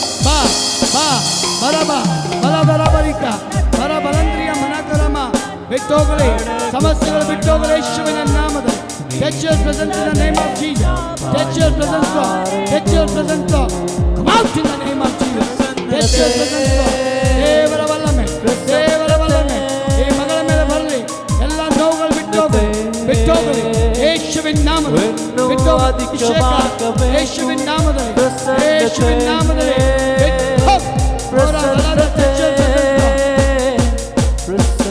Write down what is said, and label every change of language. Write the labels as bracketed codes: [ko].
[kn] ಬಾ ಬಾ ಬರಬ ಬಲದರಬರಿಕ ಬರ ಬಲಂದ್ರಿಯ ಮನಕರಮ. ಬಿಟ್ಟೋಗಲಿ ಸಮಸ್ಯೆಗಳು, ಬಿಟ್ಟೋಗಲಿ ಯೇಸುವಿನ ನಾಮದಲ್ಲಿ. [en] Touch your presence in the name of Jesus. Touch your presence, Lord. Touch your presence, Lord. Come out in the name of Jesus. Touch your presence, Lord. [kn] ದೇವರ ಬಲ್ಲಮೆ, ದೇವರ ಬಲ್ಲಮೆ ಈ ಮಗಳ ಮೇಲೆ ಬರಲಿ. ಎಲ್ಲ ನೋವುಗಳು ಬಿಟ್ಟೋಗಲಿ, ಬಿಟ್ಟೋಗಲಿ ಯೇಸುವಿನ ನಾಮದಲ್ಲಿ. ಬಿಟ್ಟೋಗಲಿ ಅಭಿಷೇಕ ಯೇಸುವಿನ ನಾಮದಲ್ಲಿ, ಯೇಸುವಿನ ನಾಮದಲ್ಲಿ ಬಿಟ್ಟೋಗಲಿ. ಅವರ ಬಲದ [en] touch your presence, Lord.